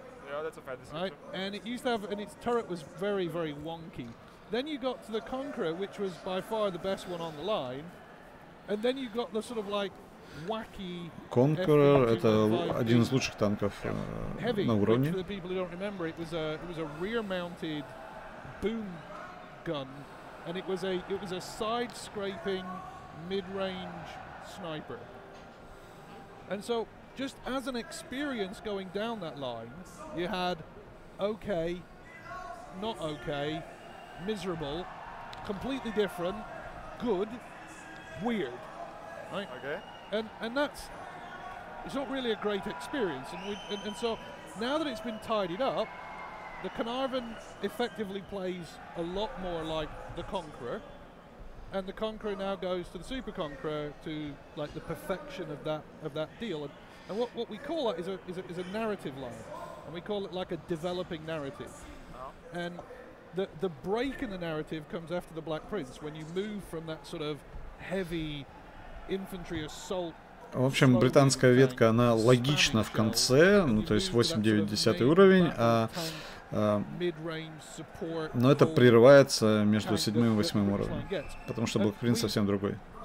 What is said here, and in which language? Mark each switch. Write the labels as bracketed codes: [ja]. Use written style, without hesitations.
[en] Yeah, that's a fair description. Right? And it used to have, and its turret was very, very wonky. Then you got to the Conqueror, which was by far the best one on the line. And then you got the sort of like wacky [ru] Conqueror — это один из лучших танков на уровне. [en] For the people who don't remember, it was a rear-mounted boom gun, and it was a side-scraping mid-range sniper. And so, just as an experience going down that line, you had okay, not okay, miserable, completely different, good, weird, right? Okay. And it's not really a great experience, and so now that it's been tidied up, the Carnarvon effectively plays a lot more like the Conqueror, and the Conqueror now goes to the Super Conqueror to like the perfection of that deal, and what we call that is a narrative line, and we call it like a developing narrative, and the break in the narrative comes after the Black Prince when you move from that sort of heavy infantry assault. [ru] В общем, британская ветка, она логична в конце, ну то есть 8, 9, 10 уровень, но это прерывается между 7 и 8 уровнем, потому что Black Prince совсем другой.